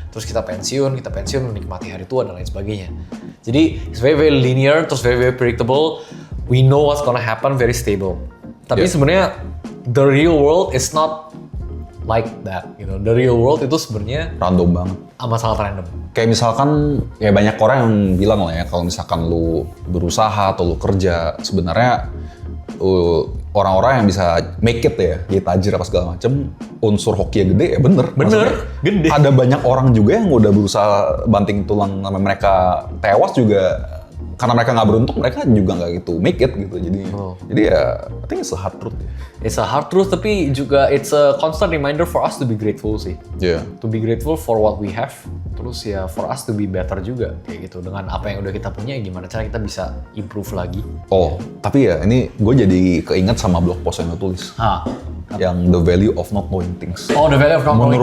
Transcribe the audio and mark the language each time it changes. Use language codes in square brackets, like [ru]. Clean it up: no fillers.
[id] Terus kita pensiun menikmati hari tua dan lain sebagainya. [en] Jadi it's very linear, terus very predictable. We know what's gonna happen, very stable. Tapi sebenarnya the real world is not like that, gitu. The real world [id] itu sebenarnya random banget. Amat sangat random. Kayak misalkan ya banyak orang yang bilang lah ya kalau misalkan lu berusaha atau lu kerja sebenarnya orang-orang yang bisa [en] make it [id] ya, jadi tajir apa segala macem, unsur hoki gede ya bener. Gede. Ada banyak orang juga yang udah berusaha banting tulang sampai mereka tewas juga karena mereka nggak beruntung, mereka juga nggak gitu [en] make it [id] gitu. [en] Jadi ya I think it's a hard truth. It's a hard truth, [id] tapi juga [en] it's a constant reminder for us to be grateful sih. Yeah. To be grateful for what we have, terus ya for us to be better [id] juga kayak gitu. Dengan apa yang udah kita punya, gimana cara kita bisa improve lagi. Oh, tapi ya ini gue jadi keinget sama blog post yang lo tulis. Yang [en] the value of not knowing things. Oh, the value of not knowing things.